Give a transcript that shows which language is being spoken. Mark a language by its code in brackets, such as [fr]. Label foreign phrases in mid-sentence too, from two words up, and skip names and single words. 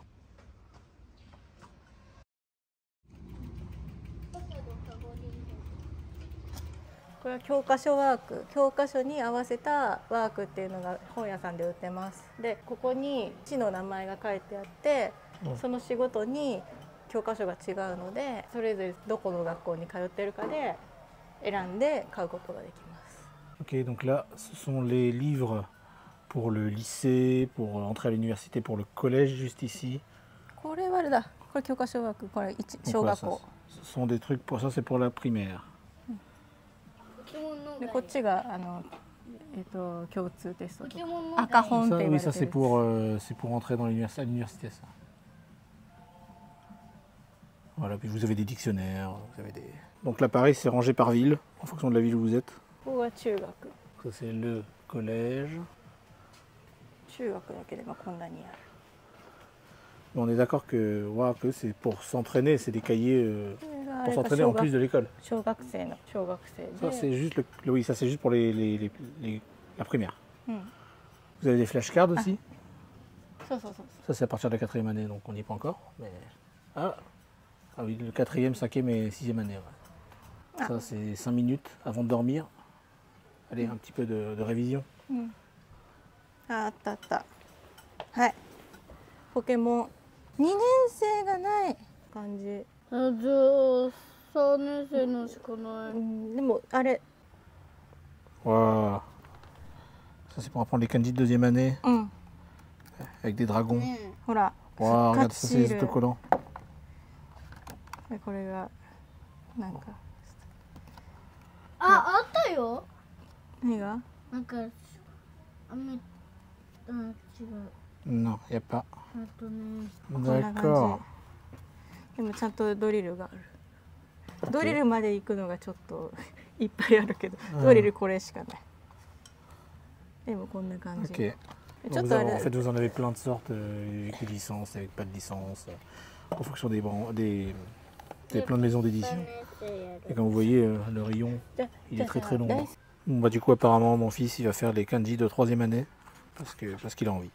[ja] これは教科書ワーク、教科書に合わせたワークっていうのが本屋さんで売ってます。で、ここに市の名前が書いてあって、その仕事に教科書が違うので、それぞれどこの学校に通ってるかで選んで買うことができます。 [fr] Ok, donc là, ce sont les livres pour le lycée, pour entrer à l'université, pour le collège juste ici. [ja] これはあれだ。これ教科書ワーク、これ小学校。 [fr] Ce sont des trucs pour ça, c'est pour la primaire. [ja] でこっちが共通テストとか赤本って言われてる。 [fr] Oui, ça c'est pour entrer dans l'université, ça. Voilà, puis vous avez des dictionnaires, vous avez des... Donc là pareil, c'est rangé par ville, en fonction de la ville où vous êtes. [ja] ここが中学。 [fr] Ça c'est le collège. [ja] 中学だけでもこんなにある。 [fr] On est d'accord que c'est pour s'entraîner, c'est des cahiers pour s'entraîner en plus de l'école. Ça c'est juste oui, ça c'est juste pour la primaire. Vous avez des flashcards aussi. Ça c'est à partir de la 4e année, donc on n'y est pas encore. Mais... Ah oui, le 4e, 5e et 6e année. Ouais. Ça c'est 5 minutes avant de dormir. Allez, un petit peu de révision. Ouais. Pokémon. [ja] 2 年生がない感じ。じゃあ3年生のしかない。でもあれ。 [fr] Waouh. Ça c'est pour apprendre les kanji de 2e année. Avec des dragons. Voilà. Waouh, regarde ça, c'est les autocollants. [ja] これがなんか。あったよ。何が？なんか違う。 [fr] Non, il n'y a pas. [ja] こんな [fr] D'accord. [ja] 感じ。でもちゃんとドリルがある。ドリルまで行くのがちょっといっぱいあるけど、ドリルこれしかない。でもこんな感じ。 [fr] Ok. Donc en fait, vous en avez plein de sortes, avec des licences, avec pas de licence, en fonction des plein de maisons d'édition. Et comme vous voyez, le rayon, il est très long. Bon, bah, du coup, apparemment, mon fils, il va faire les kanji de 3e année, parce qu'il a envie.